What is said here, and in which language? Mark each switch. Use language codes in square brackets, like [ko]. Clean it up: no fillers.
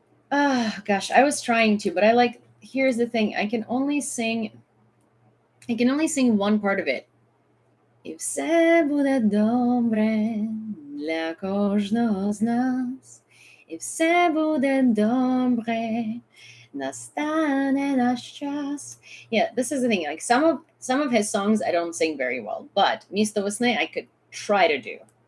[en] Gosh, I was trying to, but here's the thing. I can only sing one part of it. [uk] І все буде добре для кожного з нас. І все буде добре, настане наш час. [en] Yeah, this is the thing. Like some of his songs I don't sing very well, but Misto Vasne I could try to do.